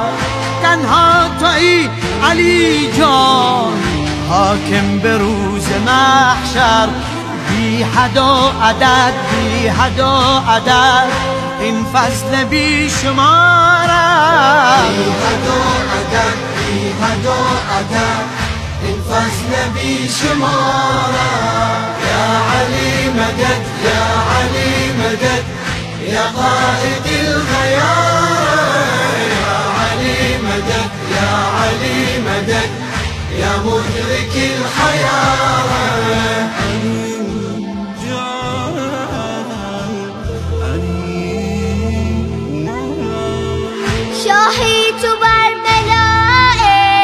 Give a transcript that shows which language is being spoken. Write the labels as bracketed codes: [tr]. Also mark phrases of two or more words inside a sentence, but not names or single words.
[fa] تنها تویی علی جان حاکم به روز محشر، بی حد و عدد بی حد و عدد این فضل بی شمار است. بی حد و عدد بی حد و عدد این فضل بی شمار است. یا علی مدد یا علی مدد [ar] یا قائد الغیار، [fa] یا علی مدد یا علی مدد [ar] یا مدرك الحيارة. [fa] شاهی تو بر بلائه